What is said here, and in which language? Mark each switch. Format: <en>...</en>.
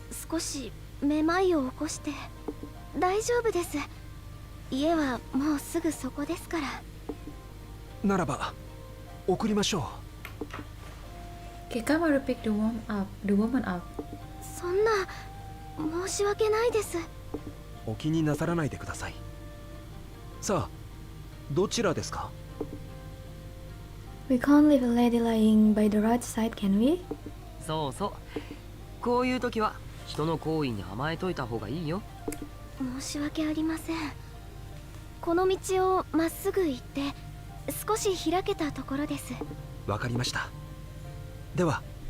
<ja>少しめまいを起こして。大丈夫です。家はもうすぐそこですから。ならば送りましょ</ja> <en>Gekkamaru picked the woman up.</en> <ja>そんな、申し訳ないです。う。お気になさらないでください。さあ、どちらですか？</ja> <en>We can't leave a lady lying by the roadside, can we?</en> <ja>そうそう。こういう時は人の行為に甘えといた方がいいよ。申し訳ありません。この道をまっすぐ行って少し開けたところです。わかりました。では。</ja>